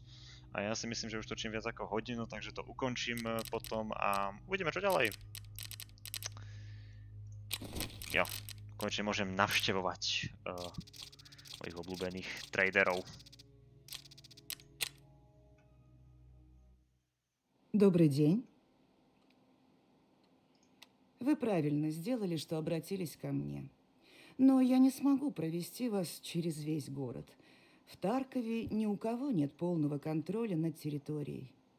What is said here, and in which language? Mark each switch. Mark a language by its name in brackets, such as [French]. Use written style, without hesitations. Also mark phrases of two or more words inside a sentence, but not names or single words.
[Slovak] A ja si myslím, že už točím viac ako hodinu, takže to ukončím potom a uvidíme čo ďalej. Jo, konečne môžem navštevovať mojich obľúbených traderov. [Russian] Добрый день. Вы правильно сделали, что обратились ко мне. Но я не смогу провести вас через весь город. В Таркове ни у кого нет полного контроля над территорией.